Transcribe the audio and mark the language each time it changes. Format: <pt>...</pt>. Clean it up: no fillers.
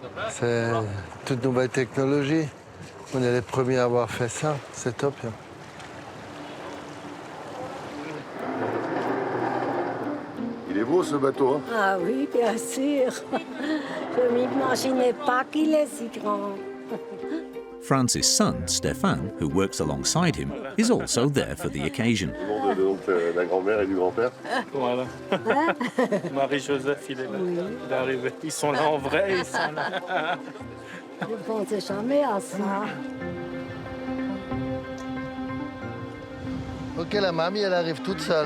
<fr>C'est toute nouvelle technologie. On est les premiers à avoir fait ça. C'est top. Hein. Il est beau ce bateau, hein? Ah oui, bien sûr. Je ne m'imaginais pas qu'il est si grand.</fr> <en>Francis' son, Stéphane, who works alongside him, is also there for the occasion.</en> <fr>Le nom de la grand-mère et du grand-père? Voilà. Marie-Joseph, il est là. Oui. Il est arrivé. Ils sont là en vrai, ils sont là. Je ne pensais jamais à ça. Ok, la mamie, elle arrive toute seule.</fr>